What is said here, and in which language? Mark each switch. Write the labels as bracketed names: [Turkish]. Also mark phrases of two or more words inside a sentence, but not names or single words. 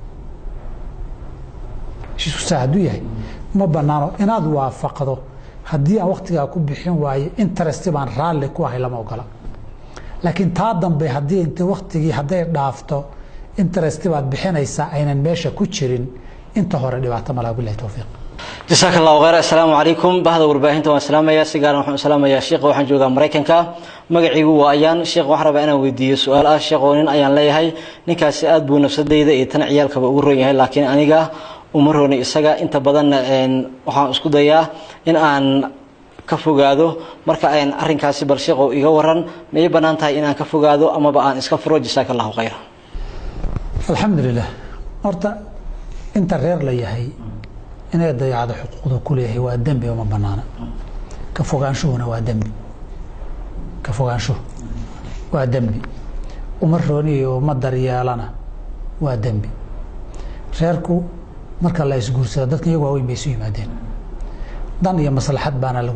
[Somali] heshiisku saahadu yahay ma banaano inaad waafaqdo haddii aan waqtiga ku bixin waayo interest baan raali ku ahay lama ogola laakiin taa dambe haddii inta waqtigii haday dhaafto interest baad bixinaysa aynan meesha ku jirin inta hore dhibaato malaha [Arabic] بالله التوفيق جزاك الله خير السلام عليكم [Somali] بعد warbaahinta waan salaamaya sigaar waxaan salaamaya sheekh waxaan joogaa Mareykanka magaciigu waa ayaan sheekh waxaan rabaa inaan weydiiyo su'aal ah sheekh oo nin ayaan leeyahay ninkaasi aad buu nafsadeyda iyo tan ciyaalkaba ugu roon yahay laakiin aniga uma roonay isaga inta badan waxaan isku dayaa in aan ka fogaado marka aan arrinkaasi bal sheekh oo iga waran may banaan tahay in aan ka fogaado ama ba aan iska furo [Arabic] جزاك الله خير [Somali] alxamdulillah horta inta reer la yahay inay dayacdo xuquuqda ku leeyahay waa dambi oo ma banaana ka fogaanshuhuna waa dambi ka fogaanshuhu waa dambi uma rooniyo ma daryeelana waa dambi reerku marka la isguursado dadka iyagu waa weyn bay isu yimaadeen dan iyo maslaxad baana lagu